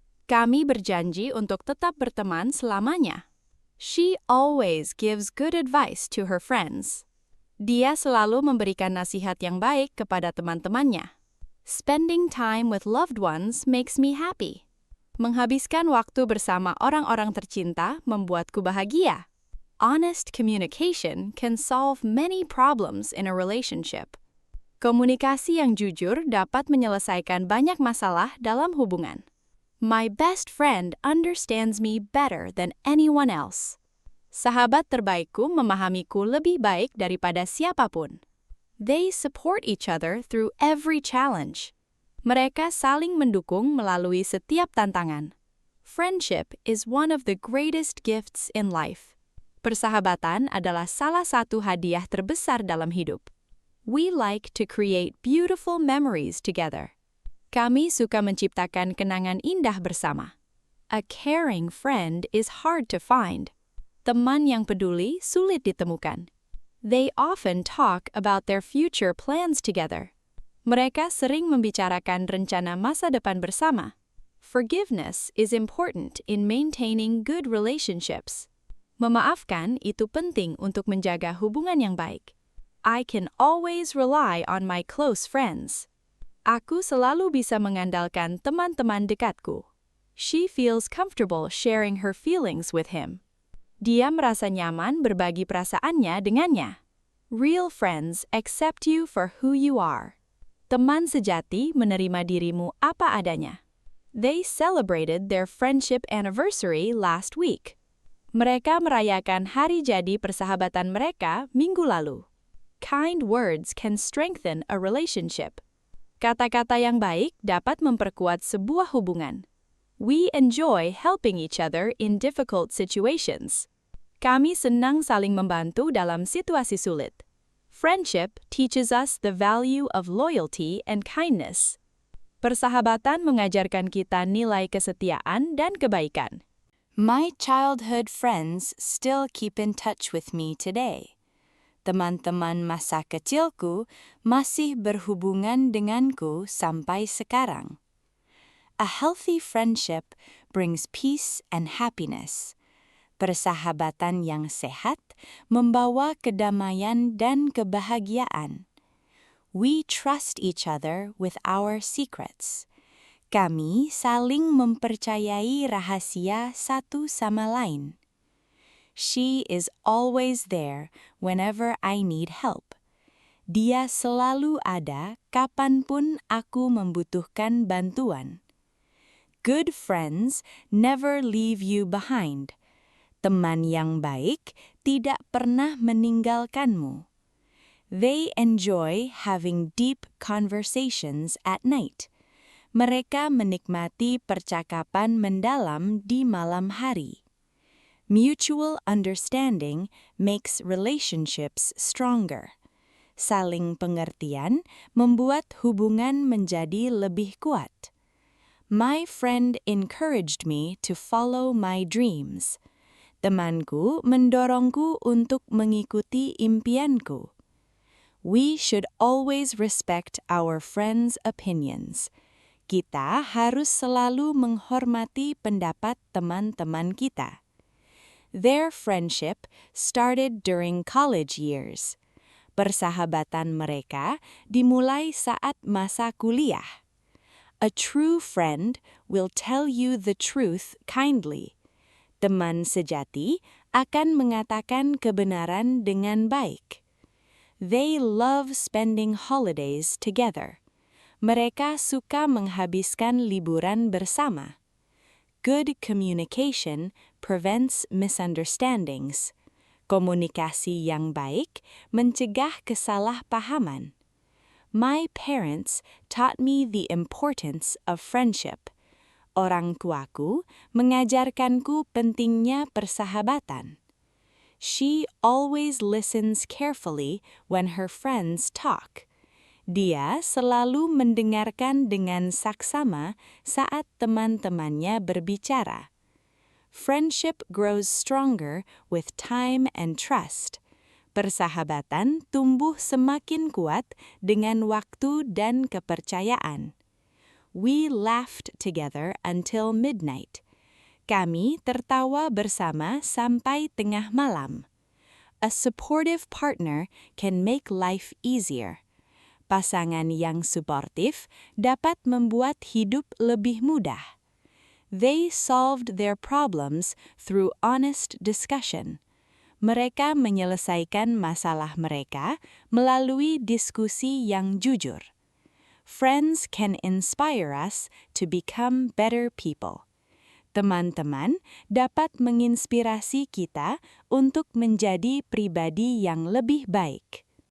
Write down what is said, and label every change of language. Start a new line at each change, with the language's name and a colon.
Indonesian: Kami berjanji untuk tetap berteman selamanya.
English: She always gives good advice to her friends.
Indonesian: Dia selalu memberikan nasihat yang baik kepada teman-temannya.
English: Spending time with loved ones makes me happy.
Indonesian: Menghabiskan waktu bersama orang-orang tercinta membuatku bahagia.
English: Honest communication can solve many problems in a relationship.
Indonesian: Komunikasi yang jujur dapat menyelesaikan banyak masalah dalam hubungan.
English: My best friend understands me better than anyone else.
Indonesian: Sahabat terbaikku memahamiku lebih baik daripada siapapun.
English: They support each other through every challenge.
Indonesian: Mereka saling mendukung melalui setiap tantangan.
English: Friendship is one of the greatest gifts in life.
Indonesian: Persahabatan adalah salah satu hadiah terbesar dalam hidup.
English: We like to create beautiful memories together.
Indonesian: Kami suka menciptakan kenangan indah bersama.
English: A caring friend is hard to find.
Indonesian: Teman yang peduli sulit ditemukan.
English: They often talk about their future plans together.
Indonesian: Mereka sering membicarakan rencana masa depan bersama.
English: Forgiveness is important in maintaining good relationships.
Indonesian: Memaafkan itu penting untuk menjaga hubungan yang baik.
English: I can always rely on my close friends.
Indonesian: Aku selalu bisa mengandalkan teman-teman dekatku.
English: She feels comfortable sharing her feelings with him.
Indonesian: Dia merasa nyaman berbagi perasaannya dengannya.
English: Real friends accept you for who you are.
Indonesian: Teman sejati menerima dirimu apa adanya.
English: They celebrated their friendship anniversary last week.
Indonesian: Mereka merayakan hari jadi persahabatan mereka minggu lalu.
English: Kind words can strengthen a relationship.
Indonesian: Kata-kata yang baik dapat memperkuat sebuah hubungan.
English: We enjoy helping each other in difficult situations.
Indonesian: Kami senang saling membantu dalam situasi sulit.
English: Friendship teaches us the value of loyalty and kindness.
Indonesian: Persahabatan mengajarkan kita nilai kesetiaan dan kebaikan.
English: My childhood friends still keep in touch with me today.
Indonesian: Teman-teman masa kecilku masih berhubungan denganku sampai sekarang.
English: A healthy friendship brings peace and happiness.
Indonesian: Persahabatan yang sehat membawa kedamaian dan kebahagiaan.
English: We trust each other with our secrets.
Indonesian: Kami saling mempercayai rahasia satu sama lain.
English: She is always there whenever I need help.
Indonesian: Dia selalu ada kapanpun aku membutuhkan bantuan.
English: Good friends never leave you behind.
Indonesian: Teman yang baik tidak pernah meninggalkanmu.
English: They enjoy having deep conversations at night.
Indonesian: Mereka menikmati percakapan mendalam di malam hari.
English: Mutual understanding makes relationships stronger.
Indonesian: Saling pengertian membuat hubungan menjadi lebih kuat.
English: My friend encouraged me to follow my dreams.
Indonesian: Temanku mendorongku untuk mengikuti impianku.
English: We should always respect our friends' opinions.
Indonesian: Kita harus selalu menghormati pendapat teman-teman kita.
English: Their friendship started during college years.
Indonesian: Persahabatan mereka dimulai saat masa kuliah.
English: A true friend will tell you the truth kindly.
Indonesian: Teman sejati akan mengatakan kebenaran dengan baik.
English: They love spending holidays together.
Indonesian: Mereka suka menghabiskan liburan bersama.
English: Good communication prevents misunderstandings.
Indonesian: Komunikasi yang baik mencegah kesalahpahaman.
English: My parents taught me the importance of friendship.
Indonesian: Orang tuaku mengajarkanku pentingnya persahabatan.
English: She always listens carefully when her friends talk.
Indonesian: Dia selalu mendengarkan dengan saksama saat teman-temannya berbicara.
English: Friendship grows stronger with time and trust.
Indonesian: Persahabatan tumbuh semakin kuat dengan waktu dan kepercayaan.
English: We laughed together until midnight.
Indonesian: Kami tertawa bersama sampai tengah malam.
English: A supportive partner can make life easier.
Indonesian: Pasangan yang suportif dapat membuat hidup lebih mudah.
English: They solved their problems through honest discussion.
Indonesian: Mereka menyelesaikan masalah mereka melalui diskusi yang jujur.
English: Friends can inspire us to become better people.
Indonesian: Teman-teman dapat menginspirasi kita untuk menjadi pribadi yang lebih baik.